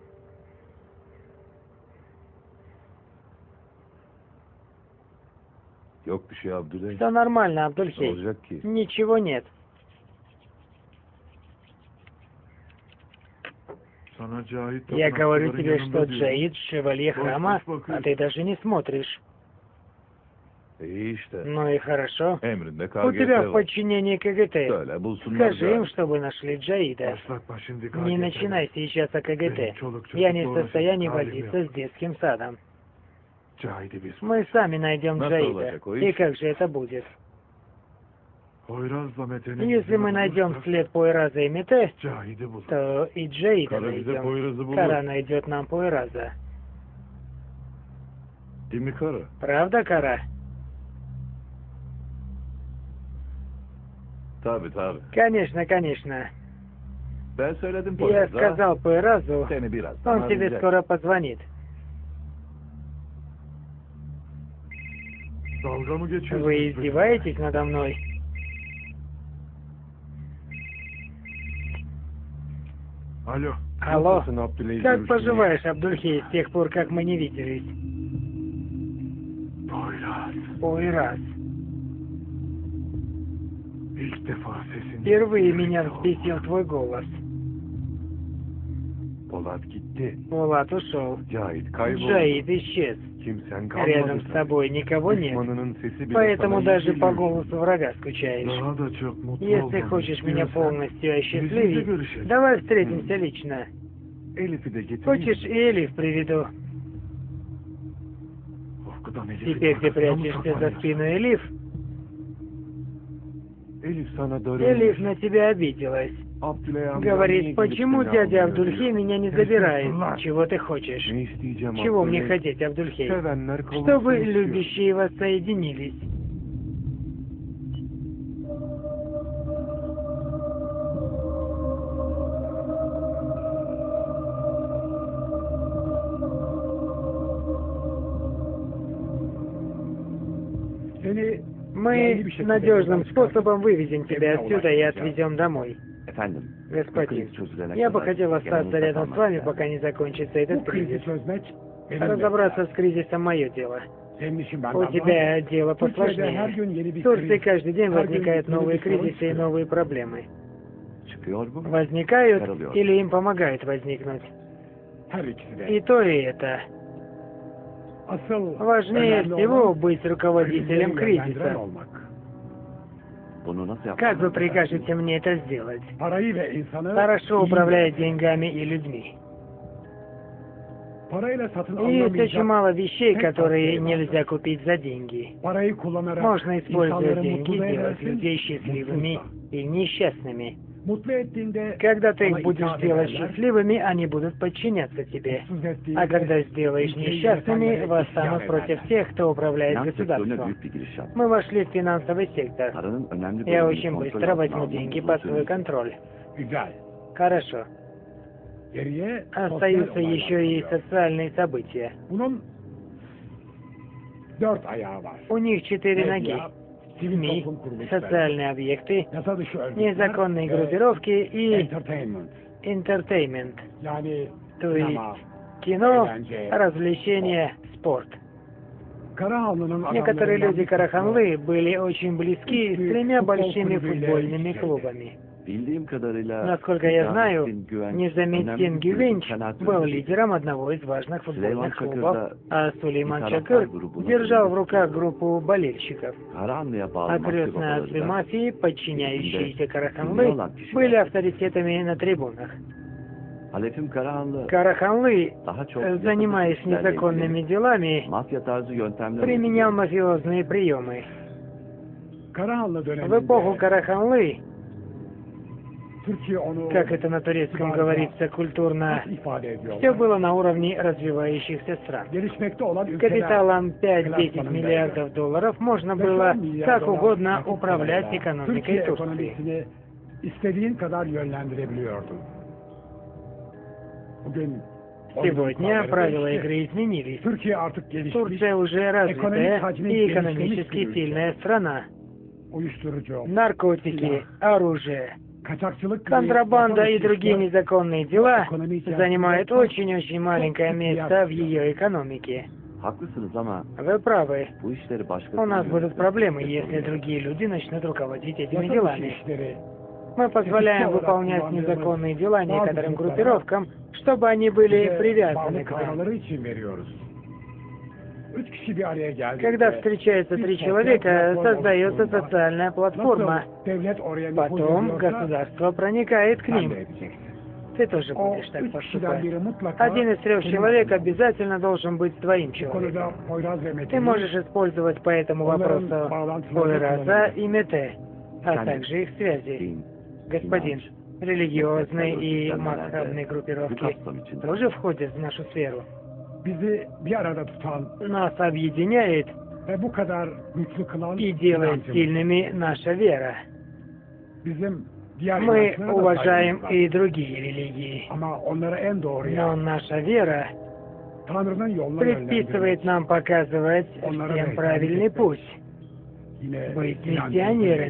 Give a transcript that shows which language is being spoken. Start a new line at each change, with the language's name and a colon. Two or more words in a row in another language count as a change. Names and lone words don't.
Turkish: Yok bir şey Abdüley.
Russian: Все нормально,
Turkish: Ne
Russian: Абдульхей.
Turkish: olacak ki?
Russian: Ничего нет.
Turkish: Sana Cahit
Russian: Я говорю тебе, что Джаид — шевалье храма, а ты даже не смотришь.
Turkish: İyi işte.
Russian: Ну и хорошо.
Turkish: Emrinde
Russian: У KGT тебя в
Turkish: var.
Russian: подчинении КГТ.
Turkish: Söyle bulsunlar.
Russian: Скажи им, чтобы нашли Джаида.
Turkish: Başlatma şimdi
Russian: Не
Turkish: KGT'den.
Russian: начинай сейчас о КГТ.
Turkish: Benim çoluk çocukla
Russian: Я не в состоянии
Turkish: uğraşacak halim
Russian: возиться
Turkish: yok.
Russian: с детским садом.
Turkish: Cahit'i biz
Russian: Мы сами найдем
Turkish: Nasıl
Russian: Джаида.
Turkish: olacak o
Russian: И
Turkish: iş?
Russian: как же это будет?
Turkish: Poyraz'la Mete'nin
Russian: Если мы
Turkish: izini
Russian: найдем
Turkish: bulursak,
Russian: след Пойраза и Мете,
Turkish: Cahit'i bulur.
Russian: то и Джаида
Turkish: Kara bize
Russian: найдем.
Turkish: Poyraz'ı bulur.
Russian: Кара найдет нам Пойраза.
Turkish: Değil mi Kara?
Russian: Правда, Кара?
Turkish: Tabii.
Russian: Конечно, конечно.
Turkish: Ben söyledim
Russian: Я
Turkish: Poyraz'a.
Russian: сказал Пойразу,
Turkish: Seni biraz
Russian: он тебе
Turkish: arayacak.
Russian: скоро позвонит.
Turkish: Dalga mı geçiyorsunuz?
Russian: Вы издеваетесь надо мной?
Turkish: Alo.
Russian: Алло,
Turkish: Nasılsın Abdülaziz
Russian: как
Turkish: Ülkü'nü?
Russian: поживаешь, Абдульхей, с тех пор, как мы не виделись?
Turkish: Poyraz.
Russian: Пойраз.
Turkish: İlk defa sesini...
Russian: Впервые меня взбесил твой голос.
Turkish: Polat gitti.
Russian: Булат ушел.
Turkish: Cahit kayboldu.
Russian: Джаид исчез.
Turkish: Kimsen
Russian: Рядом с
Turkish: kalmadı.
Russian: тобой никого нет.
Turkish: Düşmanının sesi bile
Russian: Поэтому
Turkish: sana
Russian: даже
Turkish: iyi
Russian: по
Turkish: geliyor.
Russian: голосу врага скучаешь.
Turkish: Daha da çok mutlu
Russian: Если
Turkish: olmamı
Russian: хочешь меня
Turkish: istiyorsan,
Russian: полностью
Turkish: yüzünde
Russian: осчастливить,
Turkish: görüşelim.
Russian: давай встретимся лично.
Turkish: Elif'i de getireyim.
Russian: Хочешь, и Элиф приведу.
Turkish: Korkudan Elif'in
Russian: Теперь ты
Turkish: arkasına mı
Russian: прячешься за
Turkish: saklanıyorsun?
Russian: спину Элиф.
Turkish: Elif sana darılmış.
Russian: Элиф на тебя обиделась.
Turkish: Abdüley amca niye
Russian: Говорит,
Turkish: gelip
Russian: почему
Turkish: seni
Russian: дядя
Turkish: almıyor
Russian: Абдульхей
Turkish: diyor.
Russian: меня не забирает? Чего ты хочешь?
Turkish: Ne isteyeceğim
Russian: Чего мне
Turkish: Abdüley?
Russian: хотеть, Абдульхей?
Turkish: Sevenler kavuşsun
Russian: Чтобы
Turkish: istiyor.
Russian: любящие воссоединились.
Turkish: Seni
Russian: Мы надежным способом вывезем тебя отсюда и отвезем домой.
Turkish: Efendim,
Russian: Господин,
Turkish: kriz çözülene
Russian: я бы
Turkish: kadar
Russian: хотел остаться
Turkish: yanınızda
Russian: рядом с
Turkish: kalmak
Russian: вами,
Turkish: isterim.
Russian: пока не закончится этот
Turkish: bu krizi
Russian: кризис.
Turkish: çözmek benim
Russian: Разобраться с кризисом мое дело.
Turkish: Senin işin benden
Russian: У тебя дело
Turkish: Türkiye'de her
Russian: посложнее.
Turkish: gün yeni
Russian: В
Turkish: bir
Russian: Турции
Turkish: kriz,
Russian: каждый день
Turkish: her gün
Russian: возникают
Turkish: yeni
Russian: новые
Turkish: bir sorun
Russian: кризисы и
Turkish: çıkıyor.
Russian: новые проблемы.
Turkish: Çıkıyor mu?
Russian: Возникают
Turkish: Çıkarılıyor.
Russian: или им помогают возникнуть.
Turkish: Her ikisi de.
Russian: И то, и это.
Turkish: Asıl
Russian: Важнее
Turkish: önemli
Russian: всего
Turkish: olan
Russian: быть ruководителем
Turkish: krizleri yönlendiren
Russian: кризиса.
Turkish: olmak. Bunu nasıl
Russian: Как
Turkish: yapmamız
Russian: вы
Turkish: lazım?
Russian: прикажете мне это сделать?
Turkish: Parayı ve insanı
Russian: Хорошо
Turkish: iyi
Russian: управляя
Turkish: yönetmek.
Russian: деньгами и людьми.
Turkish: Parayla satın
Russian: И есть очень
Turkish: alınamayacak,
Russian: мало вещей,
Turkish: tek
Russian: которые
Turkish: tavsiye vardır.
Russian: нельзя купить за деньги.
Turkish: Parayı kullanarak
Russian: Можно, используя
Turkish: insanları
Russian: деньги,
Turkish: mutlu
Russian: делать
Turkish: edersin,
Russian: людей счастливыми
Turkish: mutsuz da.
Russian: и nесчастными.
Turkish: Mutlu ettiğinde
Russian: Когда ты
Turkish: sana
Russian: их будешь
Turkish: itaat
Russian: делать
Turkish: ederler,
Russian: счастливыми, они будут подчиняться тебе.
Turkish: mutsuz ettiğinde
Russian: А когда сделаешь
Turkish: ülkeyi
Russian: несчастными,
Turkish: yönetenlere
Russian: восстанут
Turkish: isyan
Russian: против
Turkish: ederler.
Russian: тех, кто управляет
Turkish: Finans sektörüne
Russian: государством.
Turkish: büyük bir giriş yaptık.
Russian: Мы вошли в финансовый сектор.
Turkish: Paranın önemli
Russian: Я
Turkish: bölümünü
Russian: очень
Turkish: kontrol
Russian: быстро
Turkish: altına
Russian: возьму
Turkish: almamız
Russian: деньги
Turkish: uzun
Russian: под свой
Turkish: sürecek.
Russian: контроль.
Turkish: Güzel.
Russian: Хорошо.
Turkish: Geriye sosyal
Russian: Остаются
Turkish: olaylar
Russian: еще и
Turkish: kalıyor.
Russian: социальные события.
Turkish: Bunun 4 ayağı var.
Russian: У них 4 ноги.
Turkish: Medya, sivil
Russian: СМИ,
Turkish: toplum kuruluşları,
Russian: социальные объекты,
Turkish: yasa dışı örgütler
Russian: незаконные
Turkish: ve
Russian: группировки и
Turkish: entertainment.
Russian: entertainment,
Turkish: Yani
Russian: то есть
Turkish: sinema,
Russian: кино,
Turkish: eğlence.
Russian: развлечения, спорт.
Turkish: Karahanlı'nın
Russian: Некоторые
Turkish: adamlarından
Russian: люди
Turkish: bir kısmı
Russian: Караханлы были очень близки с тремя большими футбольными клубами.
Turkish: Bildiğim kadarıyla
Russian: Насколько я знаю,
Turkish: Nizamettin Güvenç
Russian: Низаметдин
Turkish: önemli bir
Russian: Гювенч
Turkish: kanaat
Russian: был
Turkish: önderi.
Russian: лидером одного из важных
Turkish: Süleyman
Russian: футбольных клубов,
Turkish: Çakır da
Russian: а Сулейман
Turkish: bir
Russian: Чакыр
Turkish: taraftar grubunun
Russian: держал в
Turkish: önderi
Russian: руках
Turkish: tutuyordu.
Russian: группу болельщиков.
Turkish: Karahanlı'ya bağlı
Russian: А
Turkish: mafya
Russian: крестные
Turkish: babaları
Russian: отцы
Turkish: da
Russian: мафии, подчиняющиеся Караханлы,
Turkish: ünlü olan kişiler.
Russian: были авторитетами на трибунах.
Turkish: Halefim Karahanlı
Russian: Караханлы,
Turkish: daha çok
Russian: занимаясь
Turkish: yasa dışı işlerle
Russian: незаконными
Turkish: ilgili
Russian: делами,
Turkish: mafya tarzı yöntemler
Russian: применял
Turkish: uyguluyor.
Russian: мафиозные приемы.
Turkish: Karahanlı
Russian: В
Turkish: döneminde
Russian: эпоху Караханлы,
Turkish: Türkiye onu
Russian: как это на турецком говорится культурно,
Turkish: nasıl ifade ediyor?
Russian: все было на уровне развивающихся стран.
Turkish: Gelişmekte olan ülkeler
Russian: Капиталом 5-10 миллиардов долларов можно было как угодно управлять экономикой
Turkish: Türkiye
Russian: Турции.
Turkish: ekonomisini istediğin kadar yönlendirebiliyordun. Bugün
Russian: Сегодня правила игры изменились.
Turkish: Türkiye artık gelişmiş,
Russian: Турция уже развитая и экономически сильная страна.
Turkish: uyuşturucu,
Russian: Наркотики, оружие,
Turkish: kaçakçılık gibi
Russian: контрабанда и
Turkish: yasa dışı
Russian: другие
Turkish: işler
Russian: незаконные дела
Turkish: ekonomi içerisinde
Russian: занимают
Turkish: çok
Russian: очень-очень маленькое место в ее экономике.
Turkish: Haklısınız ama
Russian: Вы правы.
Turkish: bu işleri başkası
Russian: У нас будут
Turkish: yönetmesi
Russian: проблемы,
Turkish: çok
Russian: если
Turkish: zor.
Russian: другие люди начнут руководить этими
Turkish: yasa dışı
Russian: делами.
Turkish: işleri
Russian: Мы позволяем выполнять незаконные дела некоторым группировкам, чтобы они были
Turkish: bize
Russian: привязаны
Turkish: bağlı
Russian: к нам.
Turkish: kalmaları için veriyoruz. 3 kişi bir araya geldi.
Russian: Когда встречаются 3 человека, создается социальная платформа.
Turkish: Devlet oraya nüfuz
Russian: Потом
Turkish: ediyorsa,
Russian: государство проникает к
Turkish: sen de
Russian: ним.
Turkish: edeceksin.
Russian: Ты тоже
Turkish: O будешь так 3 kişiden
Russian: поступать.
Turkish: biri mutlaka
Russian: Один из 3
Turkish: senin
Russian: человек
Turkish: olmalı.
Russian: обязательно должен быть твоим
Turkish: Bu
Russian: человеком.
Turkish: konuda Poyraz ve
Russian: Ты
Turkish: Metin'i
Russian: можешь использовать по этому
Turkish: onların
Russian: вопросу
Turkish: bağlantılarını
Russian: Пойраза
Turkish: kullanabilirsin.
Russian: и Мете, а
Turkish: Sen-
Russian: также их связи.
Turkish: Din,
Russian: Господин,
Turkish: inanç,
Russian: религиозные и
Turkish: Sen
Russian: масштабные
Turkish: bu
Russian: группировки
Turkish: kapsam içinde.
Russian: тоже входят в нашу сферу.
Turkish: Bizi bir arada tutan
Russian: Нас объединяет
Turkish: ve bu kadar güçlü kılan
Russian: и делает
Turkish: inancımız.
Russian: сильными наша вера.
Turkish: Bizim diğer
Russian: Мы
Turkish: inançlara da
Russian: уважаем
Turkish: saygımız var.
Russian: и другие религии,
Turkish: Ama onlara en doğru
Russian: но
Turkish: yol,
Russian: наша вера
Turkish: Tanrı'nın yoluna
Russian: предписывает
Turkish: yönlendirmek.
Russian: нам показывать всем правильный путь,
Turkish: Yine
Russian: быть
Turkish: inancımızın
Russian: миссионерами.